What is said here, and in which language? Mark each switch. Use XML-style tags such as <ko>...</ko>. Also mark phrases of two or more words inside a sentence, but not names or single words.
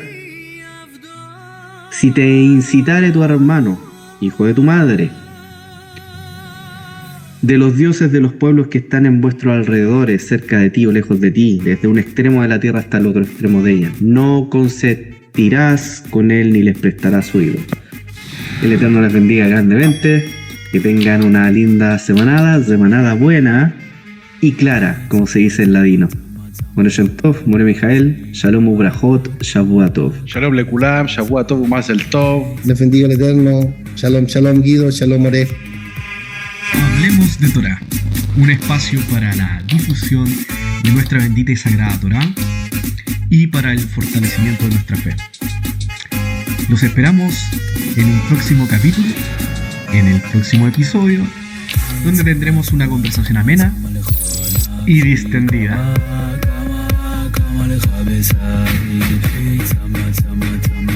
<es>Si te incitare tu hermano, hijo de tu madre, de los dioses de los pueblos que están en vuestros alrededores, cerca de ti o lejos de ti, desde un extremo de la tierra hasta el otro extremo de ella, no consentirás con él ni les prestarás oído. El Eterno les bendiga grandemente, que tengan una linda semanada buena y clara, como se dice en ladino.</es> <he>More Shem Tov, More Mijael, שלום וברכות, שבוע טוב. שלום לכולם, שבוע טוב, מזל טוב.</he> <es>Les bendiga el Eterno.</es> <he>Shalom, Shalom Guido, שלום מורה.</he> <es>Hablemos de Torá, un espacio para la difusión de nuestra bendita y sagrada Torá y para el fortalecimiento de nuestra fe. Los esperamos en un próximo capítulo, en el próximo episodio, donde tendremos una conversación amena y distendida.</es>